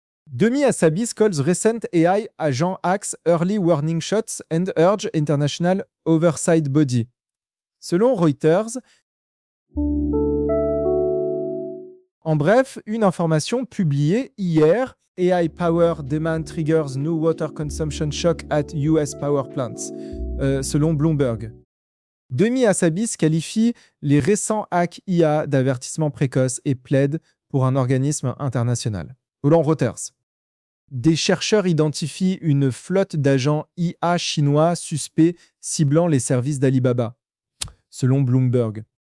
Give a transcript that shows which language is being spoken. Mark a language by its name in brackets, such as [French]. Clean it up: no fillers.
[English] Demi Hassabis calls recent AI agent hacks early warning shots and urge international oversight body. [French] Selon Reuters. En bref, une information publiée hier. [English] AI power demand triggers new water consumption shock at US power plants. [French] Selon Bloomberg. Demi Hassabis qualifie les récents hacks IA d'avertissement précoce et plaide pour un organisme international. Selon Reuters. Des chercheurs identifient une flotte d'agents IA chinois suspects ciblant les services d'Alibaba, selon Bloomberg.